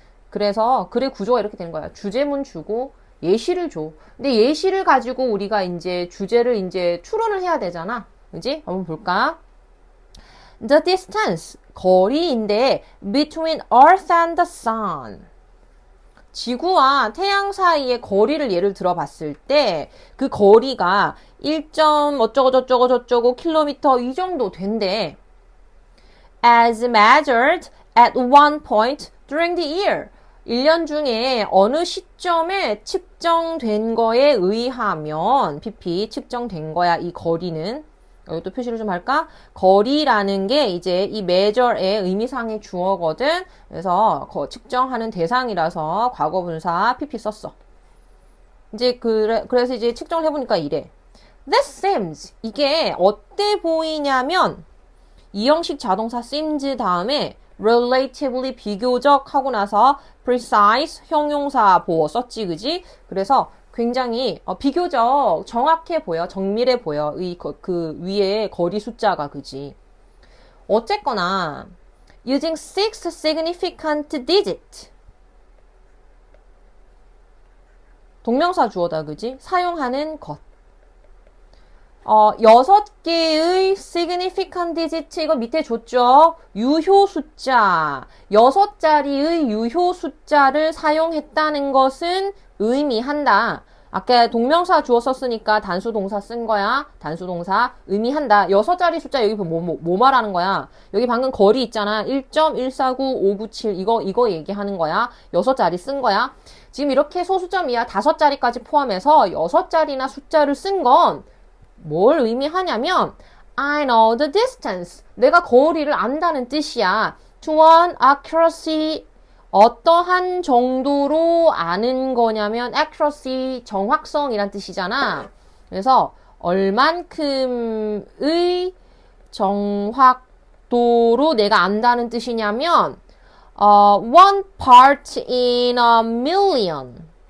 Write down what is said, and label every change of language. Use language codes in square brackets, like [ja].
[ko] 그래서 글의 구조가 이렇게 되는 거야. 주제문 주고 예시를 줘. 근데 예시를 가지고 우리가 이제 주제를 이제 추론을 해야 되잖아. 그지? 한번 볼까? [en] The distance, [ko] 거리인데 [en] between Earth and the Sun. [ko] 지구와 태양 사이의 거리를 예를 들어 봤을 때 그 거리가 1. 어쩌고 킬로미터 이 정도 된대. [en] As measured at one point during the year. [ko] 1년 중에 어느 시점에 측정된 거에 의하면 pp 측정된 거야. 이 거리는. 여기 또 표시를 좀 할까? 거리라는 게 이제 이 measure의 의미상의 주어거든. 그래서 측정하는 대상이라서 과거분사 pp 썼어. 이제 그래서 이제 측정을 해보니까 이래. [en] That seems. [ko] 이게 어때 보이냐면 이 형식 자동사 seems 다음에 relatively 비교적 하고 나서 precise 형용사 보어 썼지, 그지? 그래서 굉장히 비교적 정확해 보여, 정밀해 보여. 그 위에 거리 숫자가, 그지? 어쨌거나 [en] using six significant digit. [ko] 동명사 주어다, 그지? 사용하는 것. 6개의 significant digit, 이거 밑에 줬죠? 유효 숫자. 6자리의 유효 숫자를 사용했다는 것은 의미한다. 아까 동명사 주어 썼으니까 단수 동사 쓴 거야. 단수 동사 의미한다. 6자리 숫자 여기 뭐 말하는 거야? 여기 방금 거리 있잖아. 1.149597 이거 얘기하는 거야. 6자리 쓴 거야. 지금 이렇게 소수점 이하 5자리까지 포함해서 6자리나 숫자를 쓴 건 뭘 의미하냐면 [en] I know the distance. [ko] 내가 거리를 안다는 뜻이야. [en] To an accuracy. [ko] 어떠한 정도로 아는 거냐면 accuracy, 정확성이란 뜻이잖아. 그래서 얼만큼의 정확도로 내가 안다는 뜻이냐면 [en] one part in a million.